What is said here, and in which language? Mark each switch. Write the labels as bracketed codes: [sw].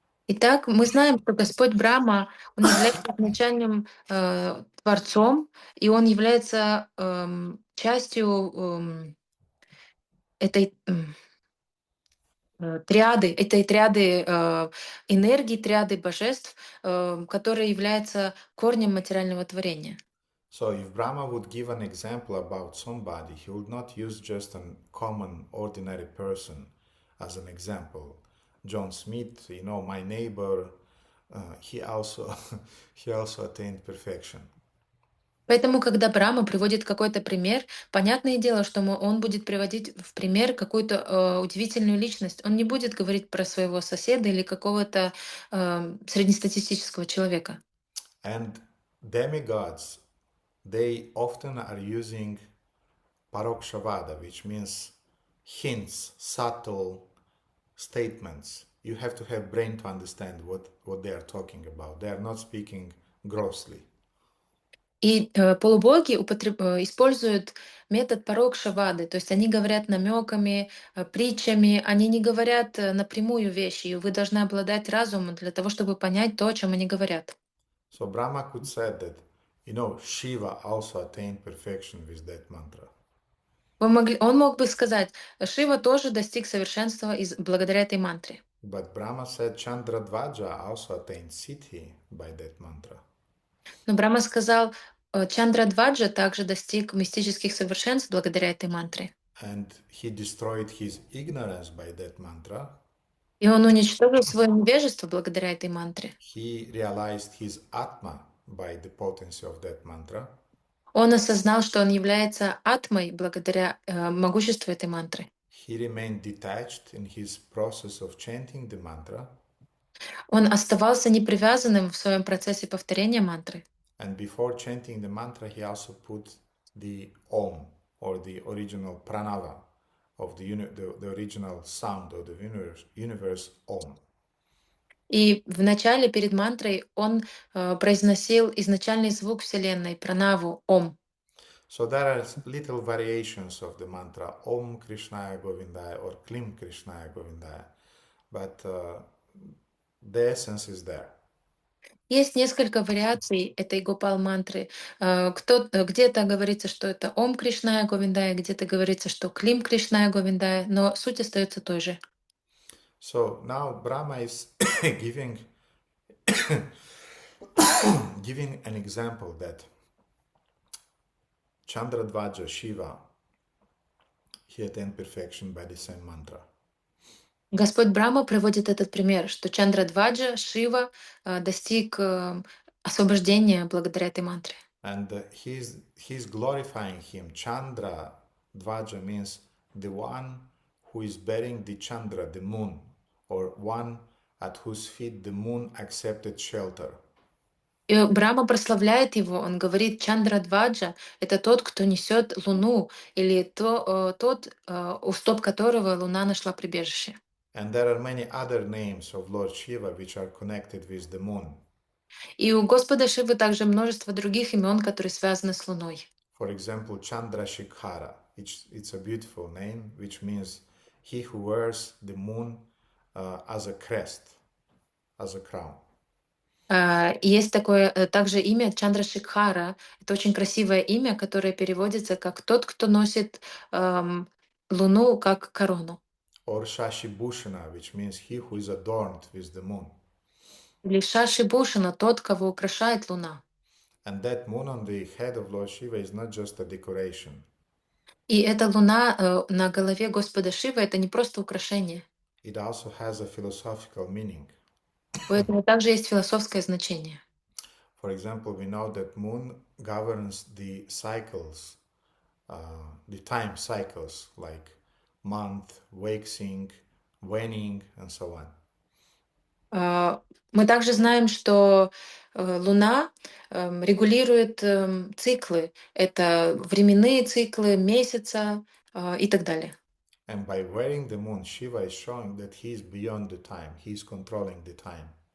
[ru] Итак, мы знаем, что Господь Брахма, Он является изначальным Творцом, и Он является частью этой этой триады энергии, триады божеств, которая является корнем материального творения. [en] So, if Brahma would give an example about somebody, he would not use just a common, ordinary person as an example. John Smith, my neighbor, he also he also attained perfection. [ru] Поэтому, когда Брама приводит какой-то пример, понятное дело, что он будет приводить в пример какую-то удивительную личность. Он не будет говорить про своего соседа или какого-то среднестатистического человека. [en] And demigods, they often are using parokshavada, which means hints, subtle statements. You have to have brain to understand what they are talking about. They are not speaking grossly. [ru] И полубоги используют метод порок шавады, то есть они говорят намеками, притчами, они не говорят напрямую вещи, и вы должны обладать разумом для того, чтобы понять то, о чем они говорят. [en] So Brahma could say that, Shiva also attained perfection with that mantra. [ru] Он мог бы сказать, Шива тоже достиг совершенства благодаря этой мантре. [en] But Brahma said Chandradvaja also attained Siddhi by that mantra. [ru] Но Брахма сказал, Чандрадваджа также достиг мистических совершенств благодаря этой мантре. [en] And he destroyed his ignorance by that mantra. [ru] И он уничтожил свое невежество благодаря этой мантре. [en] He realized his Atma by the potency of that mantra. [ru] Он осознал, что он является атмой благодаря могуществу этой мантры. [en] He remained detached in his process of chanting the mantra. [ru] Он оставался непривязанным в своем процессе повторения мантры. [en] And before chanting the mantra, he also put the Om, or the original pranava of the original sound of the universe Om. [ru] И в начале, перед мантрой, он произносил изначальный звук Вселенной, пранаву, Ом. [en] So there are little variations of the mantra Om Krishnaya Govindaya or Klim Krishnaya Govindaya, but the essence is there. [ru] Есть несколько вариаций этой Гопал мантры. Где-то говорится, что это Ом Кришная Говиндая, где-то говорится, что Клим Кришная Говиндая, но суть остается той же. [en] So now Brahma is giving giving an example that Chandradvaja Shiva, he attained perfection by the same mantra. [ru] Господь Брахма приводит этот пример, что Чандрадваджа, Шива, достиг освобождения благодаря этой мантре. [en] And he's glorifying him. Chandra Dvaja means the one who is bearing the Chandra, the moon, or one at whose feet the moon accepted shelter. [ru] И Брахма прославляет его, он говорит, Чандрадваджа — это тот, кто несет Луну, или тот, у стоп которого Луна нашла прибежище. [en] And there are many other names of Lord Shiva which are connected with the moon. [ru] И у Господа Шивы также множество других имен, которые связаны с Луной. [en] For example, Chandrashikhara. It's a beautiful name which means he who wears the moon as a crest, as a crown. [ru] И есть такое также имя Чандрашикхара. Это очень красивое имя, которое переводится как тот, кто носит Луну как корону. [en] Or Shashibhushana, which means he who is adorned with the moon. [ru] Или Шаши Бушана, тот, кого украшает Луна. [en] And that moon on the head of Lord Shiva is not just a decoration. [ru] И эта луна на голове Господа Шивы — это не просто украшение. [en] It also has a philosophical meaning. [ru] У этого также есть философское значение. [en] For example, we know that moon governs the cycles, the time cycles like month, waxing, waning, and so on. [ru] Мы также знаем, что Луна регулирует циклы. Это временные циклы, месяца и так далее. [en] And by wearing the moon, Shiva is showing that he is beyond the time. He is controlling the time.